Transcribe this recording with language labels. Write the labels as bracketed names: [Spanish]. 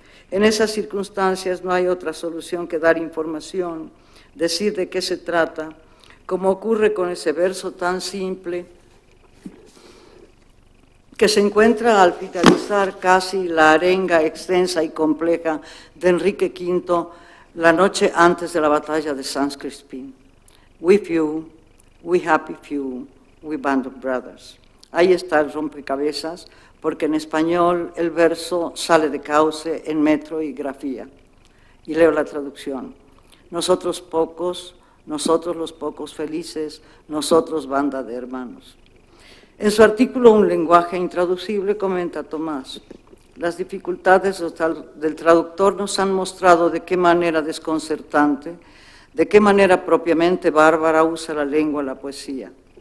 [Spanish] En esas circunstancias no hay otra solución que dar información, decir de qué se trata, como ocurre con ese verso tan simple que se encuentra al finalizar casi la arenga extensa y compleja de Enrique V la noche antes de la batalla de Saint-Crispin. [English] We few, we happy few, we band of brothers. [Spanish] Ahí está el rompecabezas, porque en español el verso sale de cauce en metro y grafía. Y leo la traducción. Nosotros pocos, nosotros los pocos felices, nosotros banda de hermanos. En su artículo Un lenguaje intraducible comenta Tomás, las dificultades del traductor nos han mostrado de qué manera desconcertante, de qué manera propiamente bárbara usa la lengua la poesía.